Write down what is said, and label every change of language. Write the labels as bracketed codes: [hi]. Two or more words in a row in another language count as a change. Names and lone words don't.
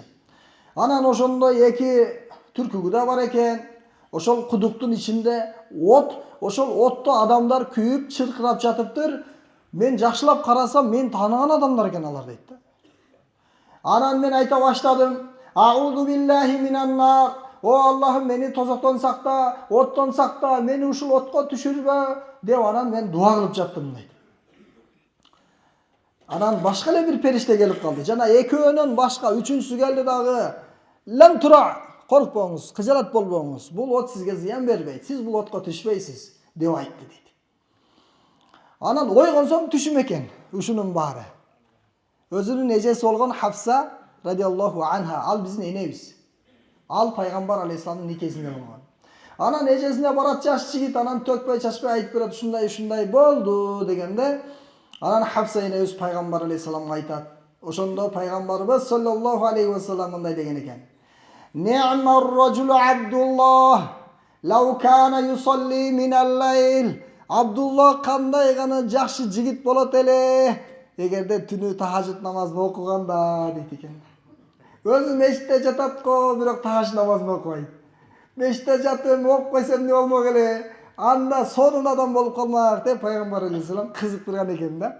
[ky] Анан ошондой 2 түркүгү да бар экен. Ошол кудуктун ичинде от, ошол отто адамдар күйүп, чыркырап жатыптыр. Мен жакшылап карасам, мен тааныган адамдар экен алар дейт да. Анан мен айта баштадым: [ar] "أعوذ بالله من النار. [ky] О Аллахым, мени тозоктон сакта, оттон сакта, мени ушул отко түшүрбө" деп анан мен дуа кылып жаттым дейт. Анан башка эле бир периште келип калды. Жана экөөнөн башка үчүнчүсү келди дагы. "Лам тура, коркпоңуз, кыжалат болбоңуз. Бул от сизге зыян бербейт. Сиз бул отко түшпөйсүз" деп айтты дейт. Анан ойгонсом түшүм экен ушунун баары. Өзүнүн эжеси болгон Хафса [ar] رضي الله عنها, [ky] ал биздин энебиз. Ал пайгамбар алейхисаламдын никесинде болгон. Анан эжесине барат жаш жигит, анан төкпөй чачпай айтып берет, ушундай болду дегенде, анан Хафса энебиз пайгамбар алейхисаламга айтат. Ошондо пайгамбарыбыз [ar] صلى الله عليه وسلم [ky] мындай деген экен: [ar] "نعم الرجل عبد الله، لو كان يصلي من الليل." [ky] Абдулла кандай гана жакшы жигит болот эле, эгерде түнү тахажжуд намазын окуганда дейт экен. Өзү мечитте жатат го, бирок тахажжуд намазын окубайт. Мечитте жатып окуп койсом эмне болмок эле? Анда сонун адам болуп калмак деп пайгамбар алейхисалам кызык турган экен да.